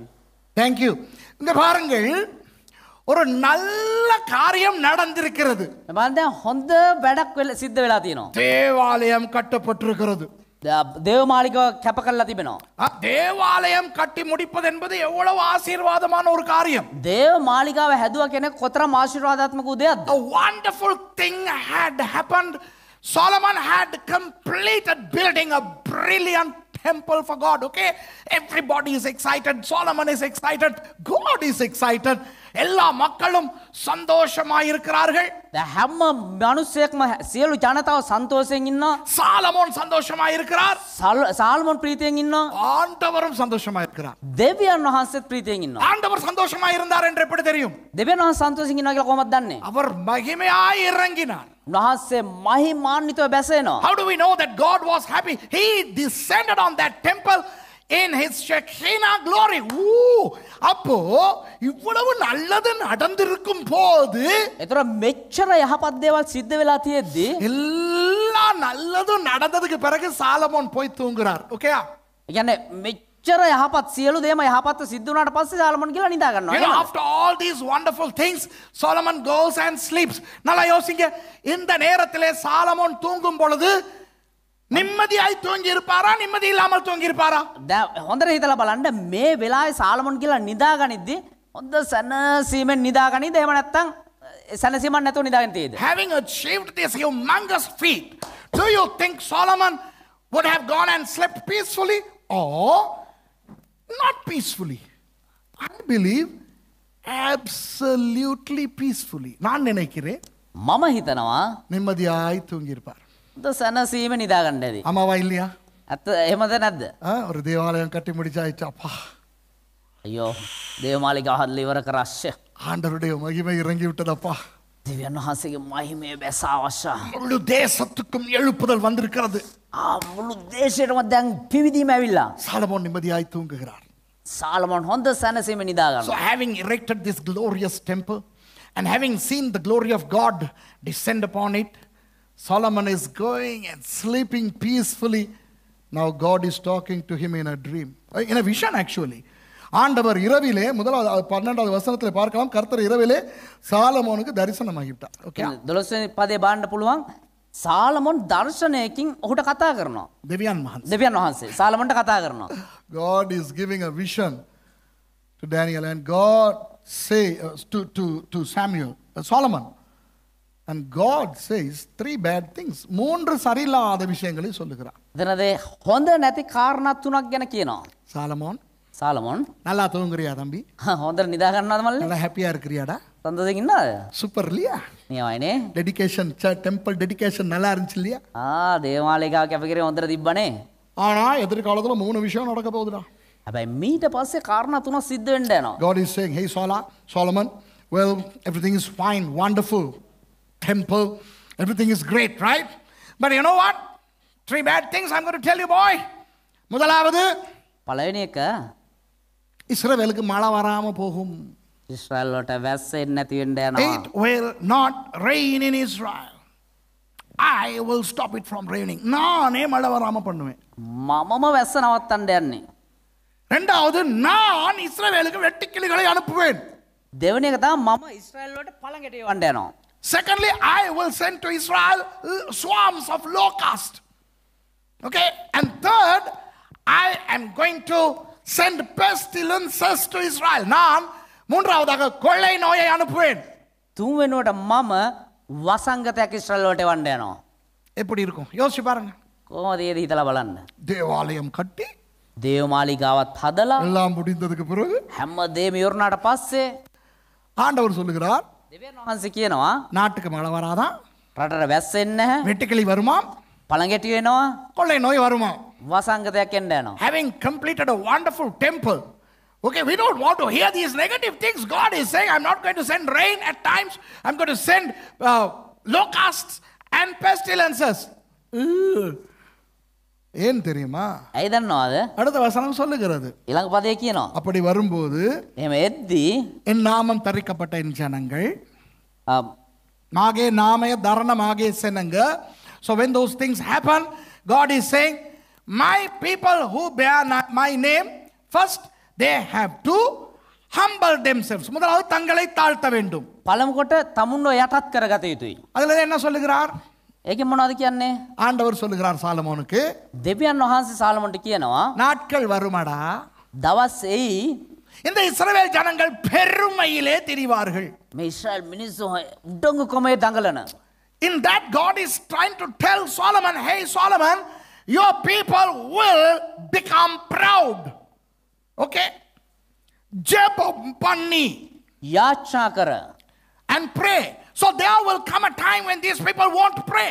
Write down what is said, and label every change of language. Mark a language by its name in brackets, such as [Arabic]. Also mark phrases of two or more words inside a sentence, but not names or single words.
[English] Thank you. [Tamil] இங்க பாருங்கள், ஒரு நல்ல காரியம் நடந்திருக்கிறது. [Sinhala] බලන්න හොඳ වැඩක් සිද්ධ වෙලා තියෙනවා. [Tamil] தேவாலயம் கட்டப்பட்டிருக்கிறது. [Sinhala] දේව මාලිගාව කැප කරලා තිබෙනවා. [Tamil] தேவாலயம் கட்டி முடிப்பது என்பது எவ்வளவு ஆசீர்வாதமான ஒரு காரியம். [Sinhala] දේව මාලිගාව හැදුවා කෙනෙක් කොතරම් ආශිර්වාදාත්මක උදයක්ද? [English] A wonderful thing had happened. Solomon had completed building a brilliant temple for God. Okay, everybody is excited. Solomon is excited. God is excited. [Tamil] எல்லா மக்களும் சந்தோஷமாய் இருக்கிறார்கள். [Sinhala] හැම මිනිස්සෙක්ම සියලු ජනතාව සන්තෝෂයෙන් ඉන්නවා. [Tamil] சாலமோன் சந்தோஷமாய் இருக்கிறார். [Sinhala] සාල්මොන් ප්‍රීතියෙන් ඉන්නවා. [Tamil] ஆண்டவரும் சந்தோஷமாய் இருக்கிறார். [Sinhala] දෙවියන් වහන්සේත් ප්‍රීතියෙන් ඉන්නවා. [Tamil] ஆண்டவர் சந்தோஷமாய் இருந்தார் என்று எப்படி தெரியும்? [Sinhala] දෙවියන් වහන්සේ සන්තෝෂයෙන් ඉන්නවා කියලා කොහොමද දන්නේ? [Tamil] அவர் மகிமையாய் இறங்கினார். [Sinhala] උන්වහන්සේ මහිමාන්විතව බැසෙනවා. [English] How do we know that God was happy? He descended on that temple in his Shekinah glory. [Tamil] அப்போ இவ்வளவு நல்லது நடந்திருக்கும் போது, [Sinhala] ඒතර මෙච්චර යහපත් දේවල් සිද්ධ වෙලා තියෙද්දි [Tamil] எல்லா நல்லதும் நடந்ததுக்கு பிறகு சாலமோன் போய் தூங்குறார். ஓகேயா? [Sinhala] ඒ කියන්නේ මෙච්චර යහපත් සියලු දේම යහපත්ව සිද්ධ වුණාට පස්සේ සාලමන් කියලා නිදා [English] You know, [Sinhala] ගන්නවා. [English] after all these wonderful things, Solomon goes and sleeps. [Tamil] நல்லா யோசிங்க, இந்த நேரத்திலே சாலமோன் தூங்கும் பொழுது நிம்மதியாய் தூங்கி இருப்பாரா, நிம்மதி இல்லாமல் தூங்கி இருப்பாரா? [Sinhala] හොඳට හිතලා බලන්න මේ වෙලාවේ සාලමන් කියලා නිදා ගනිද්දි හොඳ සැනසීමෙන් නිදා ගනිද එහෙම නැත්නම් සැනසීමක් නැතුව නිදාගෙන තියෙද? [English] Having achieved this humongous feat, do you think Solomon would have gone and slept peacefully or not peacefully? I believe absolutely peacefully. [Tamil] நான் நினைக்கிறேன் [Sinhala] මම හිතනවා [Tamil] நிம்மதியாய் தூங்கி இருப்பார். [Sinhala] හොඳ සැනසීම නිදා ගන්න ඇති. [Tamil] ஆமாவா இல்லையா? [Sinhala] ඇත්ත එහෙමද නැද්ද? [Tamil] ஒரு தேவாலயம் கட்டி முடிச்சாயிச்சு. அப்பா, [Sinhala] අයියෝ දේව මාලිගාව හදලා ඉවර කරාශ්‍ය. [Tamil] ஆண்டவருடைய மகிமை இறங்கி விட்டதப்பா. [Sinhala] දෙවියන් වහන්සේගේ මහිමය බැසාවශ්‍ය. [Tamil] முழு தேசத்துக்கும் எழுப்புதல் வந்திருக்கிறது. [Sinhala] මුළු දේශයටම දැන් පිවිදීම ඇවිල්ලා. [Tamil] சாலமோன் நிம்மதியாய் தூங்குகிறார். [Sinhala] සාලමන් හොඳ සැනසීම නිදා [English] So [Sinhala] ගන්නවා. [English] having erected this glorious temple and having seen the glory of God descend upon it, Solomon is going and sleeping peacefully. Now God is talking to him in a dream, in a vision actually. [Tamil] ஆண்டவர் இரவிலே முதலாவது 12வது வசனத்தில் பார்க்கலாம், கர்த்தர் இரவிலே சாலமோனுக்கு தரிசனமாகிவிட்டார். ஓகே, [Sinhala] 12 වෙනි පදේ බලන්න පුළුවන්. සාලමොන් දර්ශනයකින් ඔහුට කතා කරනවා. දෙවියන් වහන්සේ. දෙවියන් වහන්සේ සාලමොන්ට කතා කරනවා. [English] God is giving a vision to Daniel and God say to Samuel, Solomon, and God says 3 bad things. [Tamil] 3 சரியில்லாத விஷயங்களை சொல்லுகிறார். [Sinhala] එතනදී හොඳ නැති කාරණා 3ක් ගැන කියනවා. [Tamil] சாலமோன், [Sinhala] සාලමොන් [Tamil] நல்லா தூங்குறியா தம்பி? [Sinhala] හොඳට නිදා ගන්නවද මල්ලි? [Tamil] நல்லா ஹாப்பியா இருக்கிறியாடா? [Sinhala] සඳසින් ඉන්නවද? [Tamil] சூப்பர் இல்லையா? [Sinhala] නියමයිනේ. [English] dedication temple dedication [Tamil] நல்லா இருந்துச்சு இல்லையா? [Sinhala] දේවාලයක කැපකිරීම හොඳට තිබ්බනේ. [Tamil] ஆனா எதிர்காலத்துல 3 விஷயம் நடக்க போகுதுடா. [Sinhala] හැබැයි මීට පස්සේ කාරණා තුනක් සිද්ධ වෙන්න යනවා. [English] God is saying, hey Solomon, well, everything is fine, wonderful, temple, everything is great, right? But you know what? 3 bad things I'm going to tell you, boy. [Tamil] முதலாவது [Sinhala] පළවෙනි එක [Tamil] இஸ்ரவேலுக்கு மழை வராம போகும். [Sinhala] ඉස්රායල් වලට වැස්ස එන්නේ නැති වෙන්න යනවා. [English] It will not rain in Israel. I will stop it from raining. [Tamil] நானே மழை வராம பண்ணுவேன். [Sinhala] මමම වැස්ස නවත්තන්න යන්නේ. [Tamil] இரண்டாவது நான் இஸ்ரவேலுக்கு வெட்டுக்கிளிகளை அனுப்புவேன். [Sinhala] දෙවෙනි එක තමයි මම ඉස්රායල් වලට පළඟට යවන්න යනවා. [English] Secondly, I will send to Israel swarms of locusts. Okay? And third, I am going to send pestilences to Israel. [Tamil] நான் மூன்றாவதாக கொள்ளை நோயை அனுப்புவேன். [Sinhala] තුන්වෙනුවට මම වසංගතයක් ඉස්රායල් වලට යවන්න යනවා. [Tamil] எப்படி இருக்கும்? யோசிச்சு பாருங்க. [Sinhala] කොහොමද ඒක හිතලා බලන්න. [Tamil] தேவாலயம் கட்டி [Sinhala] දේව මාලිගාවත් හදලා [Tamil] எல்லாம் முடிந்ததுக்கு பிறகு [Sinhala] හැමදේම ඉවරනාට පස්සේ [Tamil] ஆண்டவர் சொல்லுகிறார், [Sinhala] දෙවියන් වහන්සේ කියනවා [Tamil] நாட்டுக்கு மழை வராதான், [Sinhala] රටට වැස්ස එන්නේ නැහැ. [Tamil] வெட்டுக்கிளி வருமா, [Sinhala] පළඟැටි වෙනවා. [Tamil] கொள்ளை நோய் வருமா. [Sinhala] වසංගතයක් එන්න යනවා. [English] Having completed a wonderful temple, okay, we don't want to hear these negative things. God is saying, I'm not going to send rain at times. I'm going to send locusts and pestilences. [Tamil] ஏன் தெரியுமா? [Sinhala] ඇයි දන්නවද? [Tamil] அடுத்த வசனம் சொல்லுகிறது, [Sinhala] ඊළඟ පදේ කියනවා. [Tamil] அப்படி வரும்போது [Sinhala] එහෙම එද්දී [Tamil] என் நாமம் தரிக்கப்பட்ட என் ஜனங்கள் [Sinhala] මාගේ නාමය දරණ මාගේ සෙනඟ. [English] So when those things happen, God is saying, my people who bear my name, first they have to humble themselves. [Tamil] முதலாவது தங்களை தாழ்த்த வேண்டும். [Sinhala] පළමු කොට තමුන්ව යටත් කරගත යුතුයි. [Tamil] அதுல என்ன சொல்லுகிறார்? [Sinhala] ඒකෙන් මොනවද කියන්නේ? [Tamil] ஆண்டவர் சொல்லுகிறார் சாலமோனுக்கு, [Sinhala] දෙවියන් වහන්සේ සාලමොන්ට කියනවා [Tamil] நாட்கள் வருமடா, [Sinhala] දවස් එයි [Tamil] இந்த இஸ்ரவேல் ஜனங்கள் பெருமையிலே திரிவார்கள். [Sinhala] මේ ඉස්රායල් මිනිස්සු උඩඟුකමේ දඟලන. [English] In that, God is trying to tell Solomon, hey Solomon, your people will become proud. [Tamil] Okay? ஜெபம் பண்ணி [Sinhala] යාච්ඡා කර [English] and pray. So there will come a time when these people won't pray.